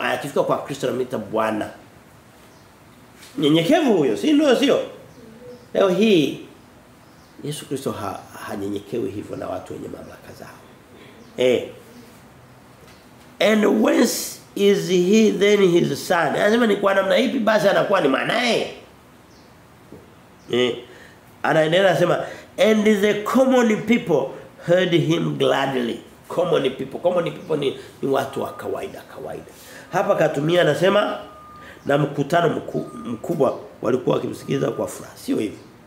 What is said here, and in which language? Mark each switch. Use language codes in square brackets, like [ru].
[sw] Akifika kwa Kristo anamuita Bwana. Nyenyekevu huyo, si ndio? Sio leo hii Yesu Kristo hanyenyekewi hivyo na watu wenye mamlaka zao. [en] And whence is he then his son? [sw] Anasema ni kwa namna ipi basi anakuwa ni mwanae? Anaendelea anasema [en] and the common people heard him gladly. [sw] Common people ni watu wa kawaida. Hapa katumia anasema na mkutano mkubwa walikuwa wakimsikiliza kwa furaha. Sio hivyo.